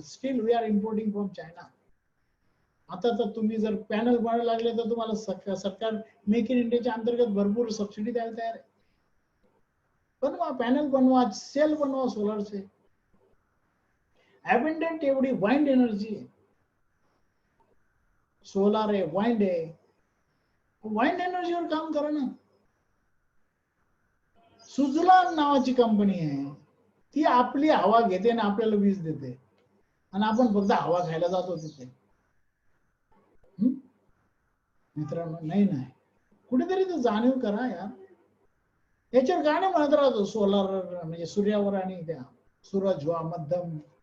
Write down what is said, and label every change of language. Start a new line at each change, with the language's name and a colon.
Marathi: Steel
English: We are importing from China.
Marathi: आता तर तुम्ही जर पॅनल बनायला लागले तर तुम्हाला सरकार मेक इन इंडियाच्या अंतर्गत भरपूर सबसिडी द्यायला तयार आहे. बनवा पॅनल, बनवा सेल, बनवा सोलारचे. अबेंडंट एवढी वाइंड एनर्जी आहे, सोलार आहे, वाइंड आहे. वाइंड एनर्जीवर काम करा ना. सुझलॉन नावाची कंपनी आहे, ती आपली हवा घेते आणि आपल्याला वीज देते, आणि आपण फक्त हवा खायला जातो तिथे. मित्रांनो, नाही नाही, कुठेतरी तर जाणीव करा यार. याच्यावर गाणं म्हणत राहतो, सोलार म्हणजे सूर्यावर आणि त्या सूरज व्हा मध्यम.